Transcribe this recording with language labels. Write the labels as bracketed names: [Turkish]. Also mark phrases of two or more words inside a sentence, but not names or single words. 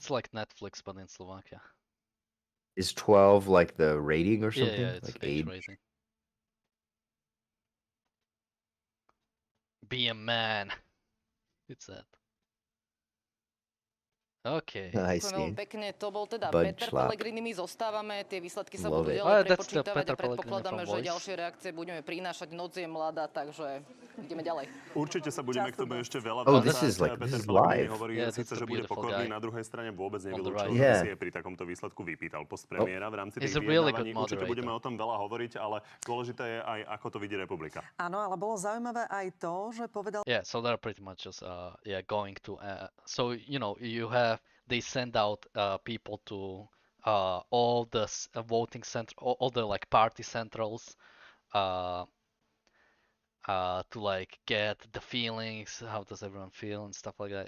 [English] It's like Netflix, but in Slovakia. Is 12 like the rating or Yeah, yeah, something? it's Like age age? rating. Be a man. It's that. Okay. I [Slovak] Ďakujem veľmi [English] see. [Slovak] pekne. To bol teda Peter Budschlap. Pellegrini. My zostávame, tie výsledky sa [English] Love [Slovak] budú [English] it. [Slovak] ďalej [English] That's the [Slovak] prepočítavať a Peter Pellegrini predpokladáme, [English] from [Slovak] že [English] Voice. [Slovak] ďalšie reakcie budeme prinášať. Noc je mladá, takže ideme ďalej. Určite sa budeme k tomu ešte veľa [English] Oh, this [Slovak] vracať. [English] is like this Peter is Pellegrini live. [Slovak] hovorí [English] Yeah, [Slovak] síce, [English] that's the [Slovak] že bude [English] beautiful [Slovak] pokorný, [English] guy [Slovak] na druhej strane vôbec [English] on the [Slovak] nevylúčil, [English] right. [Slovak] že by [English] Yeah. [Slovak] si jej pri takomto výsledku vypýtal post [English] Oh, [Slovak] premiéra v rámci [English] He's tých a really good [Slovak] vyjednávaní. Určite [English] moderator. [Slovak] budeme o tom veľa hovoriť, ale dôležité je aj, ako to vidí republika. Áno, ale bolo zaujímavé aj to, že povedal [English] Yeah, so they're pretty much just yeah going to so you know you have they send out people to all the voting center all the like party centrals uh to like get the feelings, how does everyone feel and stuff like that.